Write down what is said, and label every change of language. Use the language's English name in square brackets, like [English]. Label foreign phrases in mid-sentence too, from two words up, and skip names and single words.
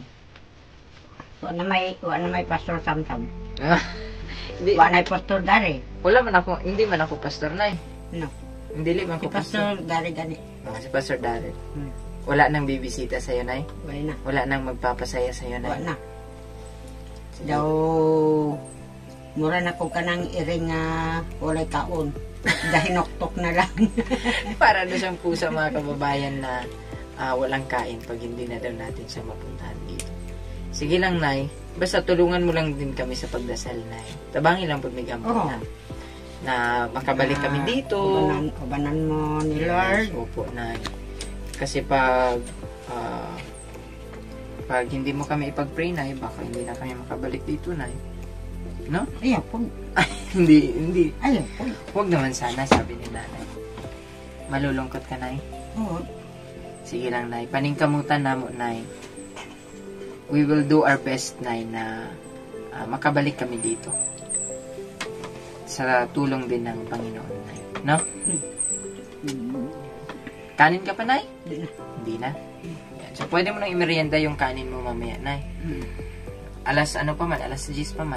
[Cebuano] Wa na may pastor samsam. [Filipino] Hindi, [Cebuano] Wa na pastor dari. [Filipino] hindi man ako pastor nay. No. Hindi man Si ako pastor. [Cebuano] pastor dari gani. [Filipino] Si Pastor Darren. Hmm. Wala nang bibisita sa'yo nay. [Cebuano] Wa na. [Filipino] Wala nang magpapasaya sa'yo [Cebuano] Wa [Filipino] nay. [Cebuano] na. Daw mura na ko kanang iring nga walay kaon. Dahinoktok na lang. [Filipino] Para na siyang pusa mga kababayan na walang kain pag hindi na daw natin siya mapuntahan dito. Sige lang nay. Basta tulungan mo lang din kami sa pagdasal nay. [Cebuano] Tabangin lang pag may gamot [Filipino] Oo. na makabalik kami dito. [Cebuano] Ubanan mo ni Lord. [Filipino] Opo, Nay. Kasi pag hindi mo kami ipag-pray, Nay, baka hindi na kami makabalik dito, Nay. No? Ayaw po. Hindi. Ayaw po. Huwag naman sana, sabi ni Nanay. Malulungkot ka, Nay? Oo. Sige lang, Nay. [Cebuano] Paningkamutan na mo, Nay. [English] We will do our best, [Filipino] Nay, na makabalik kami dito. Sa tulong din ng Panginoon, Nay. No? Kanin ka pa, Nay? Hindi na. Yan. So, pwede mo nang imerienda yung kanin mo mamaya, Nay. [Cebuano] Alas 10 pa man.